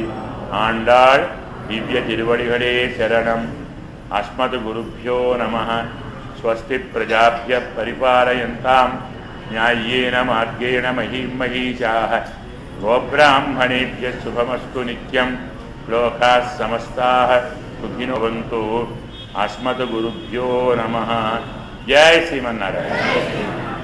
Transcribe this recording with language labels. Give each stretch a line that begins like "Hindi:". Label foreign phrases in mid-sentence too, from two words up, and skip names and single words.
Tamil: ஆண்டாள் திவ்ய திருவடிகளே சரணம்.
Sanskrit: अस्मत् गुरुभ्यो नमः। स्वस्ति प्रजाभ्यः परिपालयन्ताम् न्याय्येन मार्गेण महीं महीषाः. गोब्राह्मणेभ्यः शुभमस्तु नित्यं. लोकाः समस्ताः सुखिनो भवन्तु. अस्मत् गुरुभ्यो नमः. जय श्रीमन्नारायण.